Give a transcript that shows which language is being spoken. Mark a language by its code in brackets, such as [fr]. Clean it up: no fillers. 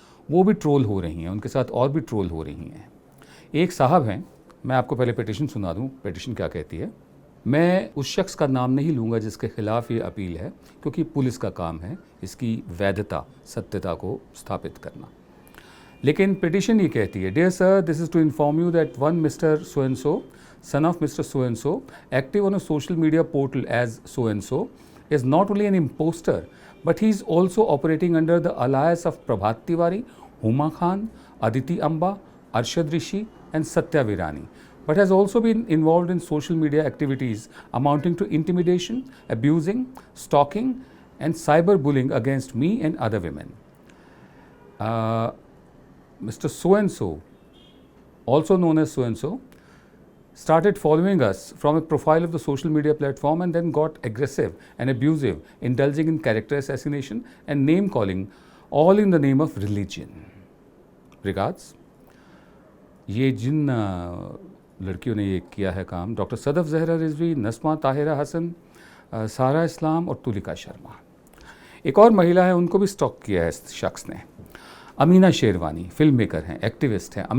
[hi] वो भी ट्रोल हो रही हैं, उनके साथ और भी ट्रोल हो रही हैं। एक साहब हैं, मैं आपको पहले पिटिशन सुना दूं। पिटिशन क्या कहती है? मैं उस शख्स का नाम नहीं लूँगा जिसके खिलाफ ये अपील है, क्योंकि पुलिस का काम है इसकी वैधता, सत्यता को स्थापित करना। लेकिन पिटिशन ये कहती है, [en] Dear sir, this is to inform you that one mister so and so, son of Mr. So-and-so, active on a social media portal as so-and-so, is not only an imposter, but he is also operating under the alias of Prabhat Tiwari, Huma Khan, Aditi Amba, Arshad Rishi and Satya Virani, but has also been involved in social media activities amounting to intimidation, abusing, stalking and cyberbullying against me and other women. Mr. So and so, also known as so and so, started following us from a profile of the social media platform and then got aggressive and abusive, indulging in character assassination and name calling, all in the name of religion. Regards. [hi] ये जिन लड़कियों ने ये किया है काम, doctor Sadaf Zahra Rizvi, नस्मा Tahira Hasan, सारा इस्लाम और तुलिका शर्मा। एक और महिला है, उनको भी स्टॉक किया है इस शख्स ने, अमीना शेरवानी, फिल्म मेकर हैं, एक्टिविस्ट हैं।